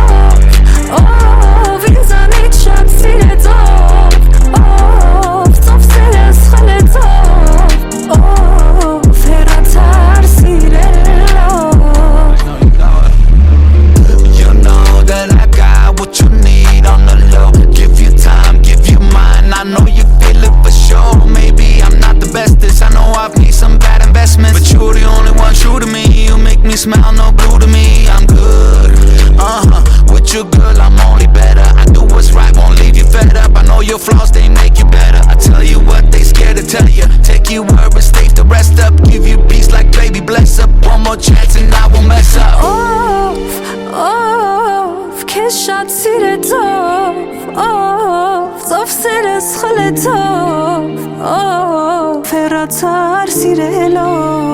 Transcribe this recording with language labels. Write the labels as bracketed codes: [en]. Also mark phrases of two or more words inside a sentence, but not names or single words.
[hy] ով ինձանից շատ սիրեց, ով սերս խլեց, ով հեռացար սիրելով։ [en] You know that I got what you need on the low. Give you time, give you mine. I know you feel it for sure. Maybe I'm not the bestest. I know I've made some bad investments, but you're the only one true to me. You make me smile, no blue to me. I'm good, with you girl I'm only better. I do what's right, won't leave you fed up. I know your flaws, they make you better. I tell you what they scared to tell you. Take you where it's safe to rest up. Give you peace like baby, bless up. One more chance and I won't mess up. [hy] Ով քեզ շատ սիրեց, ով սերս խլեց, ով հեռացար սիրելով։